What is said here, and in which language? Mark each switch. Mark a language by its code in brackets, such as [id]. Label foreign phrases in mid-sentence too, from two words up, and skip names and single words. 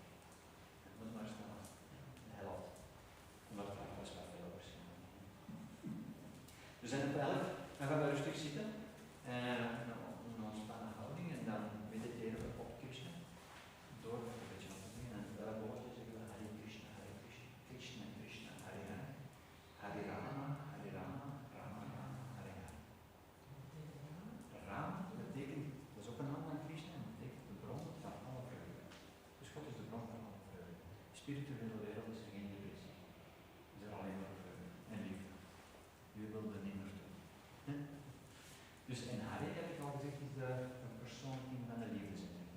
[nl] Het moet maar staan, de helft. Omdat het was wat veel waarschijnlijk. We zijn op 11, dan gaan we rustig zitten. Een ontspannen houding en dan mediteren we op Krishna. Door een beetje op te doen. En welk woordje zeggen we Hare Krishna, Hare Krishna, Krishna, Krishna, Hare Hare. Hare Rama, Hare Rama, Rama Rama, Hare Hare. Rama betekent, dat is ook een naam van Krishna, en betekent de bron van alle vreugde. Dus God is de bron van alle vreugde. De spirituele wereld is er geen depressie. Is er alleen maar vreugde en liefde. U wil er niet naartoe. Dus en Hare, heb ik al gezegd, is een persoon van de liefdesenergie.